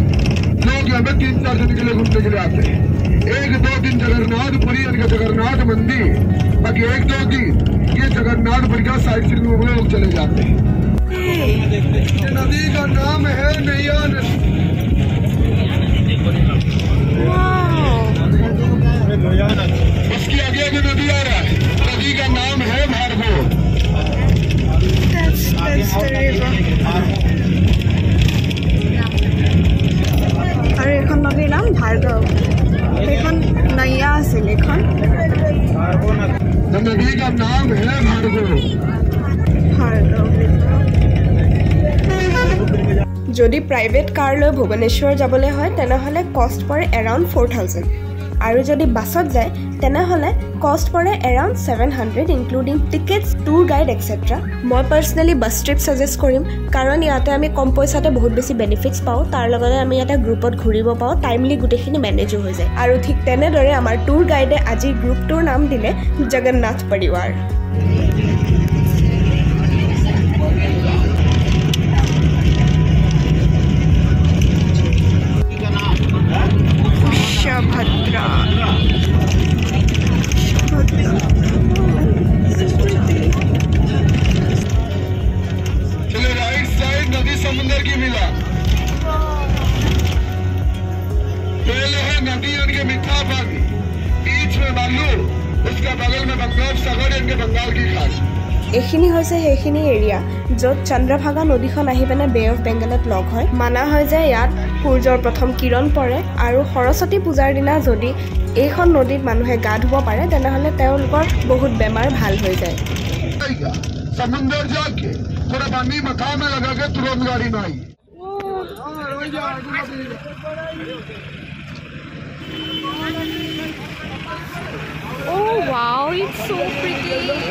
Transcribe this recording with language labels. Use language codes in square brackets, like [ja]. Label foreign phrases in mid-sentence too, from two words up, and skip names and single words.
[hi] लोग यहाँ पे 3-4 दिन के लिए घूमने के लिए आते हैं। 1-2 दिन जगन्नाथपुरी यानी जगन्नाथ मंदिर, बाकी 1-2 दिन ये जगन्नाथपुरी का [en] side seeing [hi] में लोग चले जाते हैं। ये नदी का नाम है नैया नदी। उसकी आगे आगे नदी आ रहा है, नदी का नाम है भार्गव। [as] আৰু এইখন নদীৰ নাম ভাৰ্গৱ। সেইখন নৈয়া আছিল এইখন। [hi] नदी का नाम है भार्गव। [as] যদি [en] private car [as] লৈ ভুৱনেশ্বৰ যাবলৈ হয় তেনেহ'লে কষ্ট পৰে এৰাউণ্ড 4000 আৰু যদি বাছত যায় তেনেহ'লে কষ্ট পৰে এৰাউণ্ড 700 [en] including tickets, tour guide extra. [as] মই পাৰ্চনেলি [en] bus trip [as] ছাজেষ্ট কৰিম কাৰণ ইয়াতে আমি কম পইচাতে বহুত বেছি বেনিফিটছ পাওঁ। তাৰ লগতে আমি এটা গ্ৰুপত ঘূৰিব পাওঁ, টাইমলি গোটেইখিনি মেনেজো হৈ যায়। আৰু ঠিক তেনেদৰে আমাৰ [en] tour guide [as] আজিৰ গ্ৰুপটোৰ নাম দিলে জগন্নাথ পৰিৱাৰ। [hi] भद्रा चलो [en] right side [hi] नदी समुद्र की मिला। पहले है नदी उनके मीठा पानी, बीच में बालू, उसके बगल में बंगाल सागर इनके बंगाल की खाड़ी। [as] এইখিনি হৈছে সেইখিনি এৰিয়া য'ত চন্দ্ৰভাগা নদীখন আহি পিনে বে অফ বেংগলত লগ হয়। মানা হয় যে ইয়াত সূৰ্যৰ প্ৰথম কিৰণ পৰে আৰু সৰস্বতী পূজাৰ দিনা যদি এইখন নদীত মানুহে গা ধুব পাৰে তেনেহ'লে তেওঁলোকৰ বহুত বেমাৰ ভাল হৈ যায়। [hi] समुंदर जाके थोड़ा पानी मथा में लगा के तुरंत गाड़ी में आई। [en] Oh wow, it's so pretty.